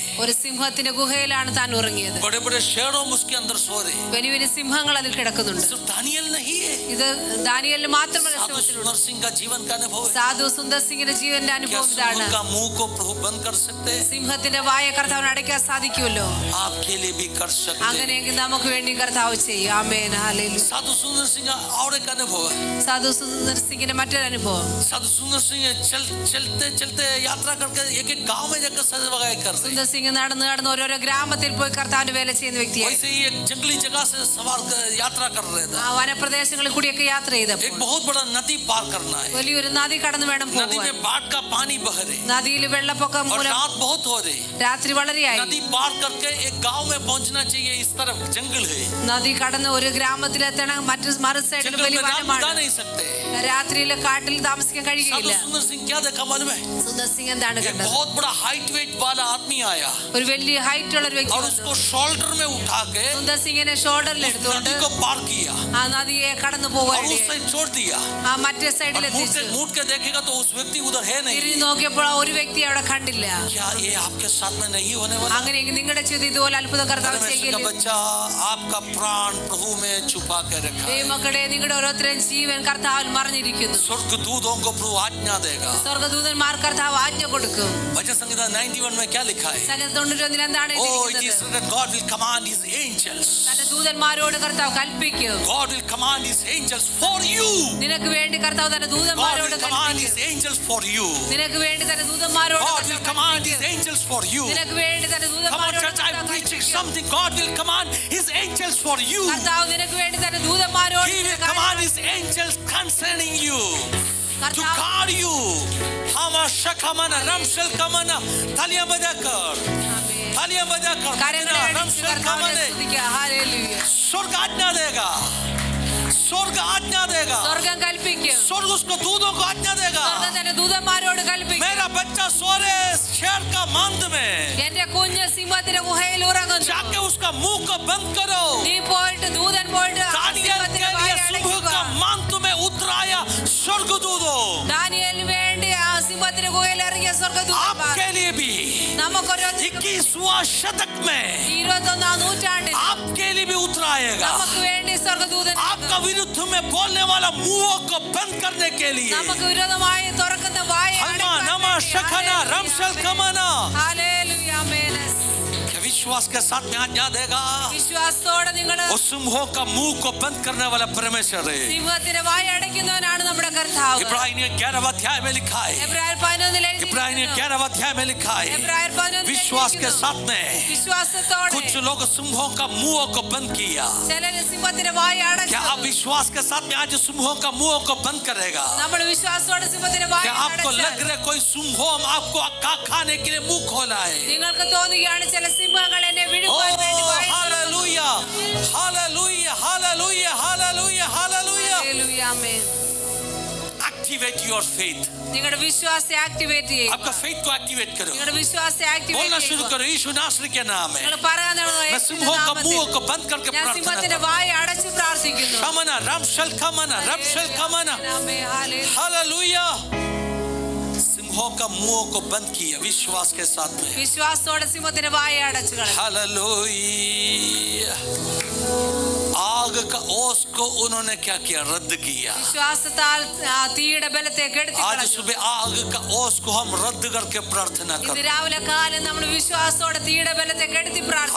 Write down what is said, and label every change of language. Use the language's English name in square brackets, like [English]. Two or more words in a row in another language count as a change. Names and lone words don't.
[Malayalam] ഒരു സിംഹത്തിന്റെ ഗുഹയിലാണ് താൻ ഉറങ്ങിയത്. [Hindi] बड़े बड़े शेरों उसके अंदर सो रहे. [Malayalam] വലിയ വലിയ സിംഹങ്ങൾ അതിൽ കിടക്കുന്നുണ്ട്. [Hindi] सिर्फ दानियल नहीं है, [Malayalam] ഇത് ദാനിയേലിന് മാത്രമല്ല [Hindi] साधु [Malayalam] ശ്രമത്തിലുള്ളൂ. [Hindi] सुंदर सिंह का जीवन का अनुभव है. [Malayalam] സാധു സുന്ദർ സിംഗിന്റെ ജീവന്റെ [Hindi] क्या [Malayalam] അനുഭവം ഇതാണ്. [Hindi] सिंह का मुंह को प्रभु बंद कर सकते हैं? [Malayalam] സിംഹത്തിന്റെ വായ കർത്താവിന് അടയ്ക്കാൻ സാധിക്കുമല്ലോ. [Hindi] आपके लिए भी कर सकते हैं. [Malayalam] അങ്ങനെയെങ്കിൽ നമുക്ക് വേണ്ടി കർത്താവ് ചെയ്യും. ആമേൻ, ഹല്ലേലൂയ. [Hindi] साधु सुंदर सिंह का और एक अनुभव है. [Malayalam] സാധു സുന്ദർ സിംഗിന്റെ മറ്റൊരു അനുഭവം. [Hindi] साधु सुंदर सिंह चलते चलते यात्रा करके एक एक गांव में जाकर सेवकाई कर रहे हैं। [Malayalam] സുന്ദർ സിംഗ് നടന്ന് നടന്ന് ഓരോരോ ഗ്രാമത്തിൽ പോയി കർത്താവിന്റെ വേല ചെയ്യുന്ന വ്യക്തിയായി. [Hindi] वैसे ही एक जंगली जगह से यात्रा कर रहे थे। [Malayalam] ആ വനപ്രദേശങ്ങളിൽ കൂടിയൊക്കെ യാത്ര ചെയ്തപ്പോൾ [Hindi] एक बहुत बड़ा नदी पार करना है। [Malayalam] വലിയൊരു നദി കടന്നു വേണം [Hindi] नदी [Malayalam] പോകാൻ. [Hindi] में बाढ़ का पानी बह रहे, [Malayalam] നദിയിൽ വെള്ളപ്പൊക്കം [Hindi] और [Malayalam] മൂലം [Hindi] रात बहुत हो रही। [Malayalam] രാത്രി വളരെയായി. [Hindi] नदी पार करके एक गांव में पहुंचना चाहिए, इस तरफ जंगल है, [Malayalam] നദി കടന്ന് ഒരു ഗ്രാമത്തിലെത്തണം. മറു സൈഡിൽ [Hindi] जंगल [Malayalam] വലിയ [Hindi] में रात [Malayalam] വനമാണ്. [Hindi] बिता नहीं सकते। [Malayalam] രാത്രിയിൽ കാട്ടിൽ താമസിക്കാൻ കഴിയില്ല. [Hindi] साधु सुंदर सिंह क्या देखा मालूम है? [Malayalam] സുന്ദർ സിംഗ് എന്താണ് [Hindi] एक [Malayalam] കണ്ടത്? [Hindi] बहुत बड़ा [English] height weight [Hindi] वाला आदमी आया [Malayalam] ഒരു വലിയ ഹൈറ്റ് ഉള്ള ഒരു വ്യക്തി [Hindi] और [Malayalam] വന്നു. [Hindi] उसको शोल्डर में उठा के [Malayalam] സുന്ദർ സിംഗിനെ ഷോൾഡറിൽ എടുത്തുകൊണ്ട് [Hindi] नदी को पार किया [Malayalam] ആ നദിയെ കടന്നു [Hindi] और [Malayalam] പോവാൻ [Hindi] उस साइड छोड़ दिया। [Malayalam] ആ മറ്റേ സൈഡിൽ [Hindi] और [Malayalam] എത്തിച്ചു. [Hindi] मुड़ के देखेगा तो उस व्यक्ति उधर है नहीं। [Malayalam] തിരിഞ്ഞു നോക്കിയപ്പോൾ ആ ഒരു വ്യക്തി അവിടെ കണ്ടില്ല. [Hindi] क्या ये आपके साथ में नहीं होने वाला? [Malayalam] അങ്ങനെയെങ്കിൽ നിങ്ങളുടെ ജീവിതത്തിൽ ഇതുപോലെ അത്ഭുതം കർത്താവ് [Hindi] परमेश्वर का [Malayalam] ചെയ്യില്ലേ? [Hindi] बच्चा, आपका प्राण प्रभु में छुपा के रखा है। [Malayalam] ദൈവമക്കളെ, നിങ്ങളുടെ ഓരോരുത്തരും ജീവൻ കർത്താവിൽ മറിഞ്ഞിരിക്കുന്നു. [Hindi] स्वर्गदूतों को प्रभु आज्ञा देगा। [Malayalam] സ്വർഗ്ഗദൂതന്മാർ കർത്താവ് ആജ്ഞ കൊടുക്കും. [Hindi] भजन संहिता 91 में क्या लिखा है? [Malayalam] സംഗീതം 91 എന്താണ് [English] Oh, it [Malayalam] എഴുതിയിരിക്കുന്നത്? [English] is written, God will command his angels. [Malayalam] തന്റെ ദൂതന്മാരോട് കർത്താവ് കൽപ്പിക്കും. [English] God will command his angels for you. [Malayalam] നിനക്ക് വേണ്ടി കർത്താവ് തന്റെ [English] God [Malayalam] ദൂതന്മാരോട് [English] will command his [Malayalam] കൽപ്പിക്കും. [English] angels for you. [Malayalam] നിനക്ക് വേണ്ടി തന്റെ ദൂതന്മാരോട് [English] God will command his angels for you. [Malayalam] നിനക്ക് വേണ്ടി തന്റെ [English] Come on, [Malayalam] ദൂതന്മാരോട് [English] church, I'm preaching something. God will command his angels for you. [Malayalam] കർത്താവ് നിനക്ക് വേണ്ടി തന്റെ ദൂതന്മാരോട് [English] He will command his angels concerning you to guard you. Hama shakamana ramshel kamana talia badakar ramshel kamane [Hindi] स्वर्ग आज्ञा देगा, स्वर्ग आज्ञा देगा, [Malayalam] സ്വർഗം കൽപ്പിക്കും. [Hindi] स्वर्ग उसको दूतों को आज्ञा देगा। [Malayalam] സ്വർഗം തന്റെ ദൂതന്മാരോട് കൽപ്പിക്കും. [Hindi] मेरा बच्चा सो रहे शेर का मांद में, [Malayalam] എന്റെ കുഞ്ഞ് സിംഹത്തിന്റെ ഗുഹയിൽ ഉറങ്ങുന്നു. [Hindi] जाके उसका मुंह को बंद करो। [Malayalam] നീ പോയിട്ട് ദൂതൻ പോയിട്ട് ആ [Hindi] दानियल के [Malayalam] സിംഹത്തിന്റെ [Hindi] लिए [Malayalam] വായ [Hindi] सुबह [Malayalam] അടയ്ക്കുക. [Hindi] का मांद में उतराया स्वर्गदूतों, [Malayalam] ദാനിയേലിന് വേണ്ടി ആ സിംഹത്തിന്റെ ഗുഹയിൽ ഇറങ്ങിയ സ്വർഗ്ഗദൂതന്മാർ [Hindi] आपके लिए भी [Malayalam] നമുക്കൊരു [Hindi] 21वां शतक में [Malayalam] 21ാം നൂറ്റാണ്ടിൽ [Hindi] आपके लिए भी उतराएगा। [Malayalam] നമുക്ക് വേണ്ടി സ്വർഗ്ഗദൂതൻ [Hindi] आपका विरुद्ध में बोलने वाला मुंह को बंद करने के लिए। [Malayalam] നമുക്ക് വിരോധമായി തുറക്കുന്ന വായ हल्मा नमा शखना रमशल कमना, ഹല്ലേലൂയ ആമേൻ. [Hindi] विश्वास के साथ में आज्ञा देगा। [Malayalam] വിശ്വാസത്തോടെ നിങ്ങൾ [Hindi] उस सिंहों का मुंह को बंद करने वाला परमेश्वर है। [Malayalam] സിംഹത്തിന്റെ വായ അടയ്ക്കുന്നവനാണ് നമ്മുടെ കർത്താവ്. [Hindi] इब्रानियों 11 अध्याय में लिखा है, [Malayalam] എബ്രായർ 11 [Hindi] इब्रानियों 11 अध्याय में लिखा है, [Malayalam] എബ്രായർ 11 [Hindi] विश्वास के साथ में [Malayalam] വിശ്വാസത്തോടെ [Hindi] कुछ लोग सिंहों का मुंह को बंद किया। [Malayalam] ചിലര് സിംഹത്തിന്റെ വായ [Hindi] क्या [Malayalam] അടച്ചു. [Hindi] आप विश्वास के साथ में आज सिंहों का मुंह को बंद करेगा? [Malayalam] നമ്മൾ വിശ്വാസത്തോടെ സിംഹത്തിന്റെ വായ [Hindi] क्या आपको लग [Malayalam] അടച്ചാൽ [Hindi] रहा है कोई सिंहों आपको खाने के लिए मुंह खोला है? [Malayalam] നിങ്ങൾക്ക് തോന്നുകയാണ് ചില സിംഹങ്ങൾ എന്നെ [English] Oh, [Malayalam] വിഴുങ്ങുവാൻ വേണ്ടി വായ തുറക്കുന്നു. [English] hallelujah, hallelujah, hallelujah, hallelujah, hallelujah. [Malayalam] ഹല്ലേലൂയ ആമേൻ. [English] Activate your faith. [Malayalam] നിങ്ങളുടെ വിശ്വാസത്തെ ആക്ടിവേറ്റ് ചെയ്യുക. [Hindi] आपका faith को activate करो। [Malayalam] നിങ്ങളുടെ വിശ്വാസത്തെ ആക്ടിവേറ്റ് [Hindi] बोलना शुरू [Malayalam] ചെയ്യുക. [Hindi] करो, यीशु नासरी के नाम में [Malayalam] നിങ്ങൾ പറയാൻ തുടങ്ങുക, [Hindi] मैं सिंहों का [Malayalam] യേശുവിന്റെ [Hindi] मुंह [Malayalam] നാമത്തിൽ [Hindi] को बंद करके [Malayalam] ഞാൻ [Hindi] प्रार्थना [Malayalam] സിംഹത്തിന്റെ [Hindi] करता [Malayalam] വായ അടച്ച് പ്രാർത്ഥിക്കുന്നു. [Hindi] हूं। शमना रमशल कमना रमशल कमना, [Malayalam] ആമേൻ. ഹല്ലേലൂയ. [Hindi] हालेलुया। सिंहों का मुंह को बंद किया विश्वास के साथ में। വിശ്വാസത്തോടെ സിംഹത്തിന്റെ വായ അടച്ചു കളഞ്ഞു. हालेलुया। आग का ओस को उन्होंने क्या किया? रद्द किया। [Malayalam] വിശ്വാസത്താൽ ആ തീയുടെ ബലത്തെ കെടുത്തി [Hindi] आज [Malayalam] കളഞ്ഞു. [Hindi] सुबह आग का ओस को हम रद्द करके प्रार्थना [Malayalam] ഇന്ന് [Hindi] करते। [Malayalam] രാവിലെ കാലം നമ്മൾ വിശ്വാസത്തോടെ തീയുടെ ബലത്തെ കെടുത്തി പ്രാർത്ഥിക്കും.